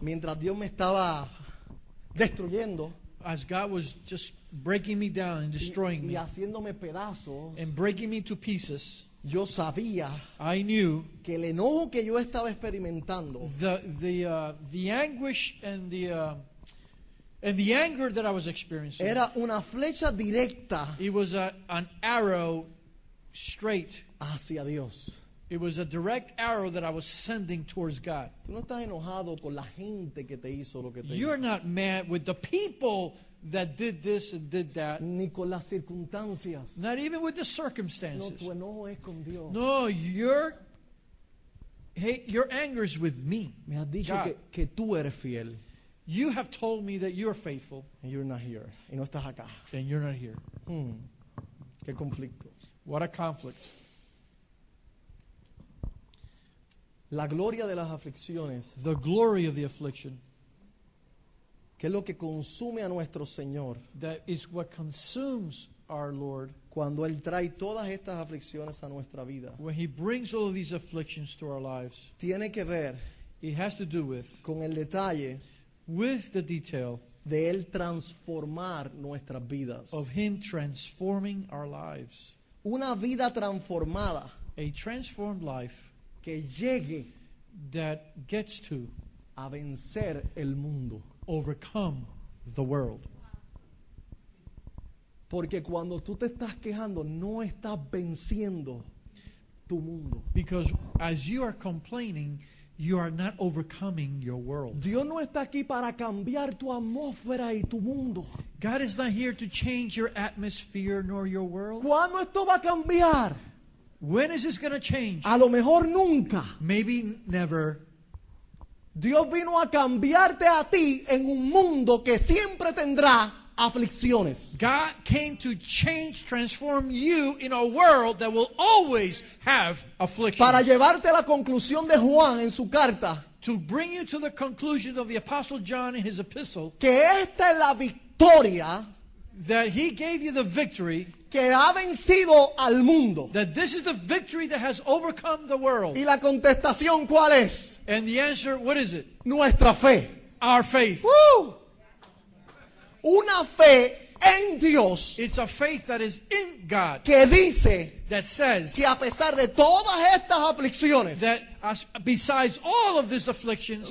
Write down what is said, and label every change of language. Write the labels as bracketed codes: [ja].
[es] mientras Dios me estaba destruyendo [en] as God was just breaking me down and destroying [es] y me haciéndome pedazos, [en] and breaking me to pieces, [es] yo sabía [en] I knew [es] que el enojo que yo estaba experimentando [en] the anguish and the anger that I was experiencing. [es] era una flecha directa [en] It was an arrow straight. [es] hacia Dios. [en] It was a direct arrow that I was sending towards God. [es] Tú no estás enojado con la gente que te hizo lo que te [en] You're [es] hizo, [en] not mad with the people that did this and did that. [es] ni con las circunstancias. [en] Not even with the [es] No, [en] circumstances. [es] tu enojo es con Dios. [en] No, your anger is with me. [es] Me has dicho [en] God. [es] que tú eres fiel. [en] You have told me that you're faithful, And you're not here. [es] Y no estás acá. [en] and you're not here. [es] Qué conflicto. [en] What a conflict. [es] La gloria de las aflicciones, [en] The glory of the affliction, [es] que es lo que consume a nuestro Señor [en] that is what consumes our Lord [es] cuando Él trae todas estas aflicciones a nuestra vida. [en] when He brings all of these afflictions to our lives. [es] Tiene que ver [en] It has to do with [es] con el detalle [en] the detail [es] de Él transformar nuestras vidas. [en] of Him transforming our lives. [es] Una vida transformada [en] A transformed life [es] que llegue [en] that gets to [es] a vencer el mundo. [en] overcome the world. [es] Porque cuando tú te estás quejando, no estás venciendo tu mundo. [en] Because as you are complaining, you are not overcoming your world. [es] Dios no está aquí para cambiar tu atmósfera y tu mundo. [en] God is not here to change your atmosphere nor your world. [es] ¿Cuándo esto va a cambiar? [en] When is this going to change? [es] A lo mejor nunca. [en] Maybe never. [es] Dios vino a cambiarte a ti en un mundo que siempre tendrá aflicciones. [en] God came to transform you in a world that will always have affliction. [es] Para llevarte a la conclusión de Juan en su carta, [en] To bring you to the conclusion of the Apostle John in his epistle, [es] que esta es la victoria [en] that he gave you the victory, [es] que ha vencido al mundo. [en] that this is the victory that has overcome the world. [es] Y la contestación, ¿cuál es? [en] And the answer, what is it? [es] Nuestra fe. [en] Our faith. [es] ¡Uh! Una fe en Dios [en] It's a faith that is in God, [es] que dice [en] that says [es] que a pesar de todas estas aflicciones, [en] that besides all of these afflictions,